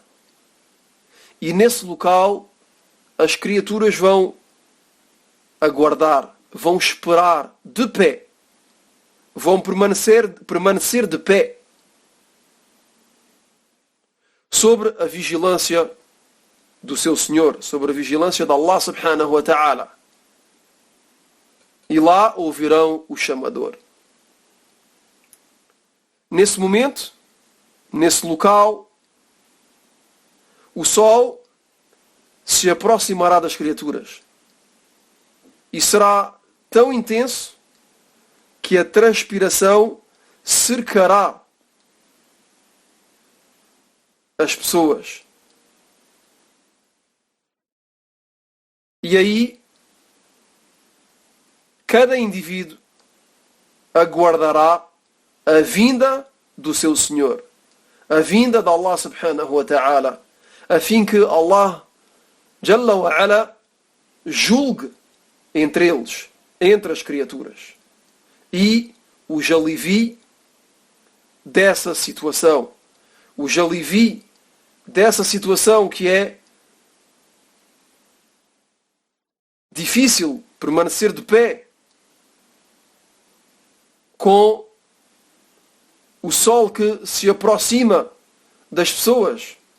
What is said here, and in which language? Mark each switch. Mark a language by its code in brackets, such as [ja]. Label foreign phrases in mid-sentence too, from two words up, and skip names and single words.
[pt] E nesse local as criaturas vão aguardar, vão esperar de pé, vão permanecer de pé sobre a vigilância do seu Senhor, sobre a vigilância de [ar] الله سبحانه وتعالى. [pt] E lá ouvirão o chamador. Nesse momento, nesse local, o sol se aproximará das criaturas e será tão intenso que a transpiração cercará as pessoas. E aí, cada indivíduo aguardará a vinda do seu Senhor, a vinda de [ar] الله سبحانه وتعالى, [pt] a fim que [ar] الله جل وعلا [pt] julgue entre eles, entre as criaturas, e os alivie dessa situação, os alivie dessa situação que é difícil permanecer de pé com o sol que se aproxima das pessoas.